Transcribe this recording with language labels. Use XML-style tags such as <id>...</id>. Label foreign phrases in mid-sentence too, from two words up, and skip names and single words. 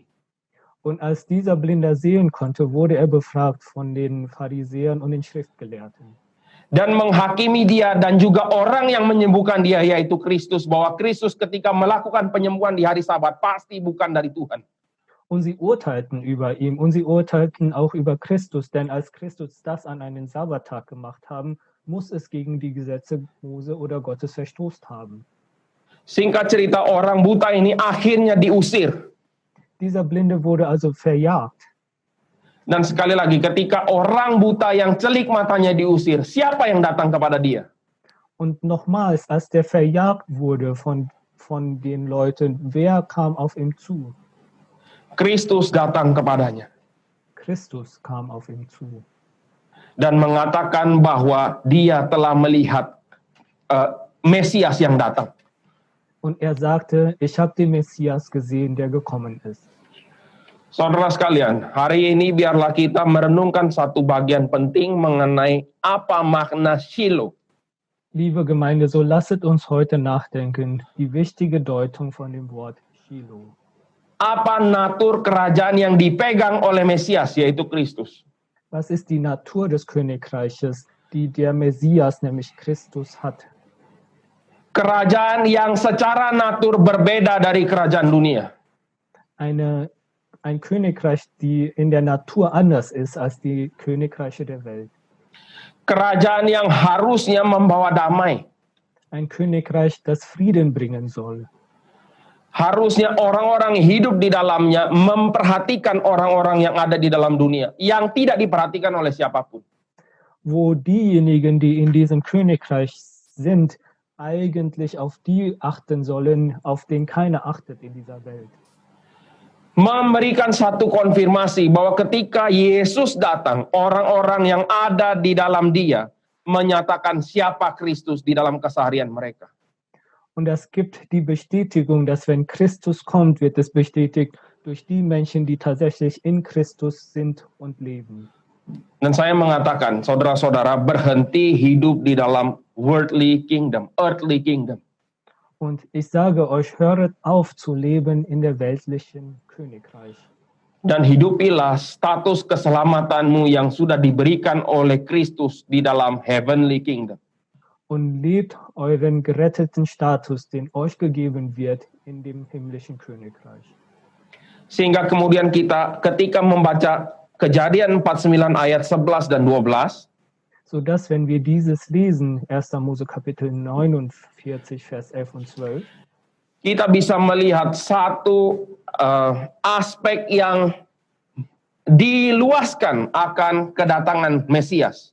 <de>Und als dieser Blinder sehen konnte, wurde er befragt von den Pharisäern und den Schriftgelehrten.</de> <id>Dan menghakimi dia dan juga orang yang menyembuhkan dia, yaitu Kristus, bahwa Kristus ketika melakukan penyembuhan di hari Sabat pasti bukan dari Tuhan.</id> <de>Und sie urteilten über ihn und sie urteilten auch über Christus, denn als Christus das an einen Sabbattag gemacht haben, muss es gegen die Gesetze Mose oder Gottes verstoßt haben.</de> <id>Singkat cerita, orang buta ini akhirnya diusir.</id> <de>Dieser Blinde wurde also verjagt.</de> <id>Dan sekali lagi, ketika orang buta yang celik matanya diusir, siapa yang datang kepada dia?</id> <de>Und nochmals, als der verjagt wurde von den Leuten, wer kam auf ihn zu?</de> <id>Kristus datang kepadanya.</id> <de>Christus kam auf ihn zu.</de> <id>Dan mengatakan bahwa dia telah melihat Mesias yang datang.</id> <de>Und er sagte, ich habe den Messias gesehen, der gekommen ist.</de> <id>Saudara sekalian, hari ini biarlah kita merenungkan satu bagian penting mengenai apa makna Shiloh.</id> <de>Liebe Gemeinde, so lasset uns heute nachdenken, die wichtige Deutung von dem Wort Shiloh.</de> <id>Apa natur kerajaan yang dipegang oleh Mesias, yaitu Kristus?</id> <de>Was ist die Natur des Königreiches, die der Messias, nämlich Christus, hat?</de> <id>Kerajaan yang secara natur berbeda dari kerajaan dunia.</id> <de>Ein Königreich, die in der Natur anders ist als die Königreiche der Welt.</de> <id>Kerajaan yang harusnya membawa damai.</id> <de>Ein Königreich, das Frieden bringen soll.</de> <id>Harusnya orang-orang hidup di dalamnya memperhatikan orang-orang yang ada di dalam dunia, yang tidak diperhatikan oleh siapapun.</id> <de>Wo diejenigen, die in diesem Königreich sind, eigentlich auf die achten sollen, auf den keiner achtet in dieser Welt.</de> <id>Memberikan satu konfirmasi bahwa ketika Yesus datang, orang-orang yang ada di dalam dia menyatakan siapa Kristus di dalam keseharian mereka.</id> <de>Und das gibt die Bestätigung, dass wenn Christus kommt, wird es bestätigt durch die Menschen, die tatsächlich in Christus sind und leben.</de> <id>Dan saya mengatakan, saudara-saudara, berhenti hidup di dalam</id> <en>worldly kingdom, earthly kingdom.</en> <de>Und ich sage euch, höret auf zu leben in der weltlichen Königreich.</de> <id>Dan hidupilah status keselamatanmu yang sudah diberikan oleh Kristus di dalam</id> <en>heavenly kingdom.</en> <de>Und lebt euren geretteten Status, den euch gegeben wird in dem himmlischen Königreich.</de> <id>Sehingga kemudian kita ketika membaca Kejadian 49 ayat 11 dan 12,</id> <de>sodass, wenn wir dieses lesen, 1. Mose Kapitel 49, Vers 11 und 12,</de> <id>kita bisa melihat satu aspek yang diluaskan akan kedatangan Mesias.</id>